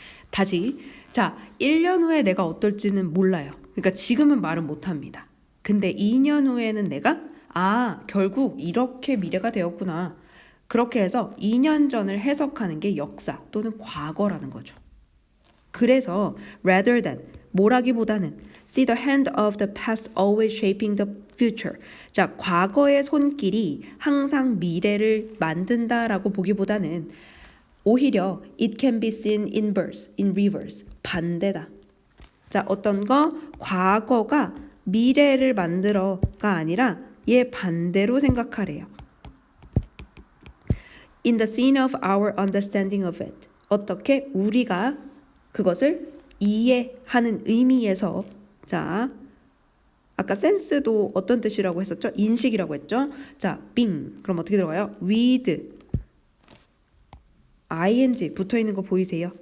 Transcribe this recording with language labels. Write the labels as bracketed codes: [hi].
[ko] 다시, 자, 1년 후에 내가 어떨지는 몰라요. 그러니까 지금은 말은 못합니다. 근데 2년 후에는 내가 결국 이렇게 미래가 되었구나. 그렇게 해서 2년 전을 해석하는 게 역사 또는 과거라는 거죠. 그래서 [en] rather than [ko] 뭐라기보다는 [en] see the hand of the past always shaping the future. [ko] 자, 과거의 손길이 항상 미래를 만든다라고 보기보다는 오히려 [en] it can be seen in reverse. [ko] 반대다. 자, 어떤 거 과거가 미래를 만들어가 아니라 얘 반대로 생각하래요. [en] In the scene of our understanding of it. [ko] 어떻게 우리가 그것을 이해하는 의미에서 자, 아까 센스도 어떤 뜻이라고 했었죠? 인식이라고 했죠? 자, being. 그럼 어떻게 들어가요? with ing 붙어있는 거 보이세요?